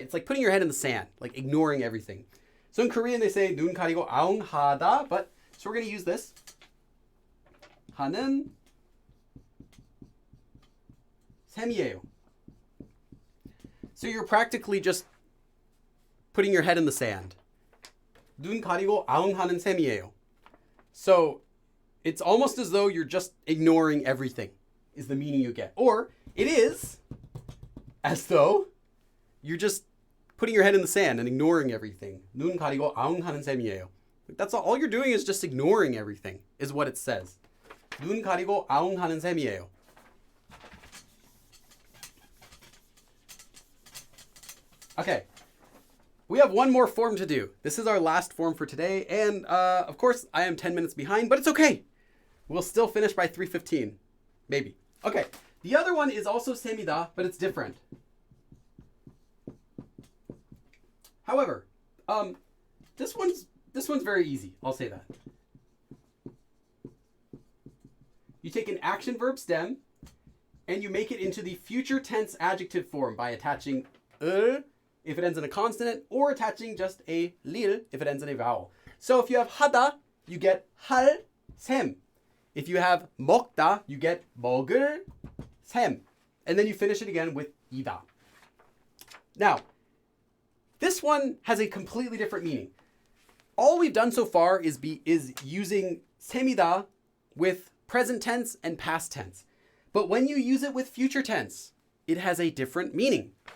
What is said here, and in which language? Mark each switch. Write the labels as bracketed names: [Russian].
[English] It's like putting your head in the sand, like ignoring everything. So in Korean they say [Korean] 눈 가리고 아웅하다, [English] but so we're going to use this. [Korean] 하는 셈이에요. [English] So you're practically just putting your head in the sand. [Korean] 눈 가리고 아웅하는 셈이에요. [English] So it's almost as though you're just ignoring everything, is the meaning you get. Or it is as though you're just putting your head in the sand and ignoring everything. [Korean] 눈 가리고 아웅하는 셈이에요. [English] That's all you're doing is just ignoring everything, is what it says. [Korean] 눈 가리고 아웅하는 셈이에요. [English] Okay, we have one more form to do. This is our last form for today, and of course I am 10 minutes behind, but it's okay. We'll still finish by 3:15, maybe. Okay, the other one is also semida, but it's different. However, this one's very easy. I'll say that. You take an action verb stem and you make it into the future tense adjective form by attaching if it ends in a consonant, or attaching just a lil if it ends in a vowel. So if you have 하다, you get 할 셈. If you have 먹다, you get 먹을 셈. And then you finish it again with 이다. Now, this one has a completely different meaning. All we've done so far is using semida with present tense and past tense. But when you use it with future tense, it has a different meaning.